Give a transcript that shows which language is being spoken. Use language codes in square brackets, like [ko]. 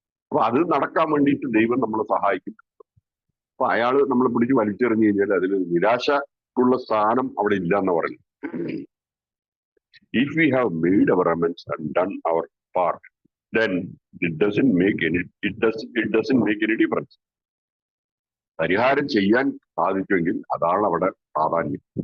[ml] അപ്പൊ അത് നടക്കാൻ വേണ്ടിയിട്ട് ദൈവം നമ്മളെ സഹായിക്കും. അപ്പൊ അയാൾ നമ്മളെ പിടിച്ച് വലിച്ചെറിഞ്ഞു കഴിഞ്ഞാൽ അതിൽ നിരാശക്കുള്ള സ്ഥാനം അവിടെ ഇല്ല എന്ന് പറഞ്ഞു. [en] If we have made our amends and done our part, then it doesn't make any difference. [ml] പരിഹാരം ചെയ്യാൻ സാധിക്കുമെങ്കിൽ അതാണ് അവിടെ പ്രാധാന്യം.